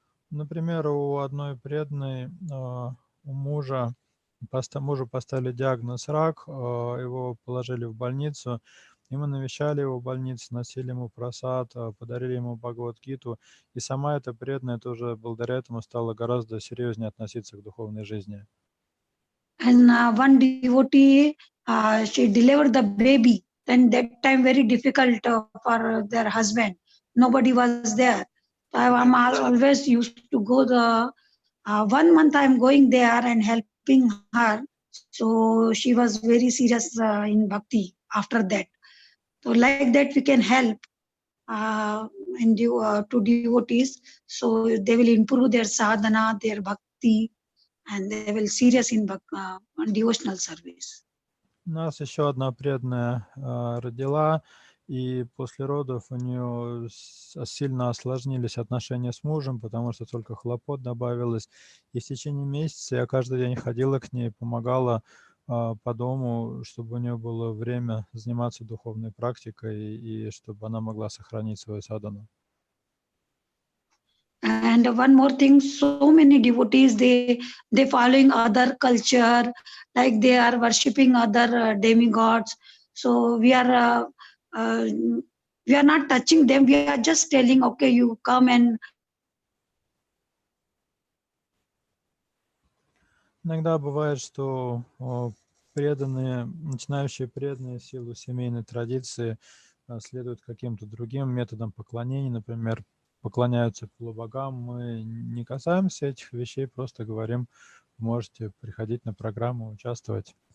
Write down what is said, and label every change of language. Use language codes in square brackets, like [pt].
[ru] Например, у одной преданной, у мужу поставили диагноз рак, его положили в больницу, и мы навещали его в больнице, носили ему прасад, подарили ему Бхагавад-гиту, и сама эта преданная тоже благодаря этому стала гораздо серьезнее относиться к духовной жизни. [en] And one devotee, she delivered the baby. And that time very difficult for their husband. Nobody was there. So I'm always used to go 1 month I'm going there and helping her. So she was very serious in bhakti after that. So like that we can help to devotees. So they will improve their sadhana, their bhakti, and they will serious in devotional service. [ru] У нас еще одна преданная родила, и после родов у нее сильно осложнились отношения с мужем, потому что только хлопот добавилось. И в течение месяца я каждый день ходила к ней, помогала по дому, чтобы у нее было время заниматься духовной практикой и чтобы она могла сохранить свою садхану. [en] And one more thing, so many devotees, they following other culture, like they are worshipping other demigods. So we are not touching them. We are just telling, okay, you come and. [ru] Иногда бывает, что преданные, начинающие преданные в силу семейной традиции следуют каким-то другим методам поклонения, например, поклоняются полубогам. Мы не касаемся этих вещей, просто говорим, можете приходить на программу, участвовать.